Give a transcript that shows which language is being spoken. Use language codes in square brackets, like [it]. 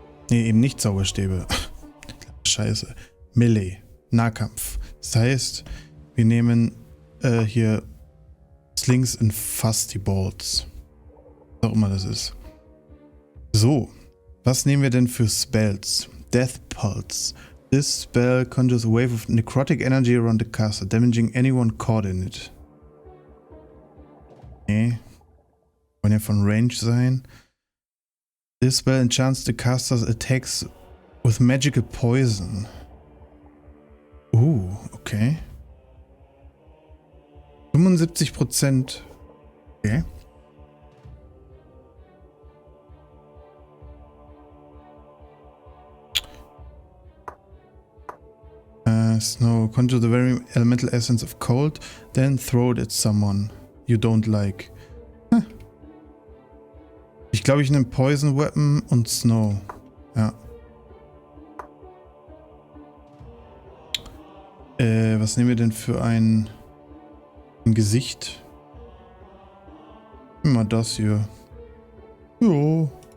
[de] Nee, eben nicht Zauberstäbe. Scheiße. Melee. Nahkampf. Das heißt, wir nehmen hier Slings und Fusty Balls. Was auch immer das ist. So. Was nehmen wir denn für Spells? Death Pulse. [en] This spell conjures a wave of necrotic energy around the caster, damaging anyone caught in it. [de] Okay. Kann ja von Range sein. [en] This spell enchants the caster's attacks with magical poison. Okay. 75%. Okay. Snow. Conjure the very elemental essence of cold, then throw it at someone you don't like. [de] Ich glaube, ich nehme Poison Weapon und Snow. Ja. Was nehmen wir denn für ein Gesicht? Immer das hier. Jo.